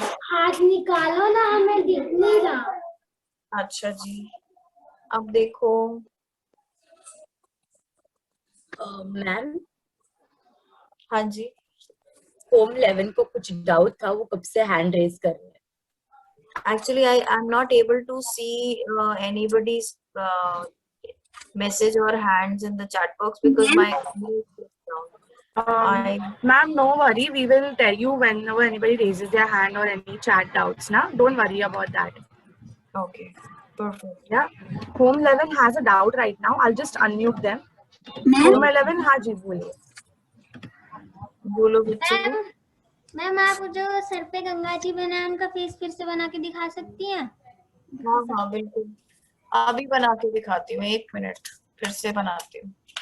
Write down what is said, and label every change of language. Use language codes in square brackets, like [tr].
[hi] हाथ निकालो ना, हमें दिख नहीं रहा। अच्छा जी, अब देखो। मैम हाँ जी, होम 11 को कुछ डाउट था, वो कब से हैंड रेज कर रहे हैं। [en] Actually I am not able to see anybody's message or hands in the chat box because my camera is switched down. Ma'am, no worry. We will tell you whenever anybody raises their hand or any chat doubts. Na, don't worry about that. Okay, perfect. Yeah. Home 11 has a doubt right now. I'll just unmute them. [hi] Home 11, हाँ जी बोलिए। बोलो बच्चों। Ma'am आप जो sir पे गंगा जी बना उनका face फिर से बना के दिखा सकती हैं? हाँ हाँ बिल्कुल, अभी बना के दिखाती हूँ, 1 मिनट, फिर से बनाती हूँ।